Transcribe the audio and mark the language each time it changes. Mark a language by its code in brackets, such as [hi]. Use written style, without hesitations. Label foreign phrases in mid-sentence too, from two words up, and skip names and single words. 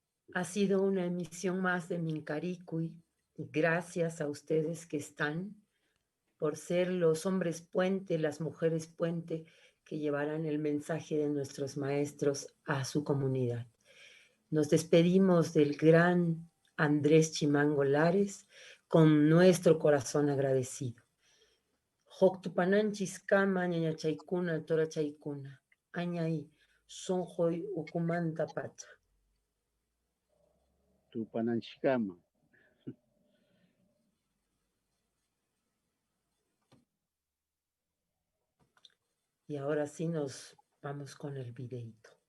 [es] Ha sido una emisión más de Mincaricui. Gracias a ustedes que están por ser los hombres puente, las mujeres puente que llevarán el mensaje de nuestros maestros a su comunidad. Nos despedimos del gran Andrés Chimango Lares con nuestro corazón agradecido. [qu] Joktupananchis kama ñañachaykuna torachaykuna, añay sonjoy ukumanta pacha. Tupananchikama. [es] Y ahora sí nos vamos con el videíto.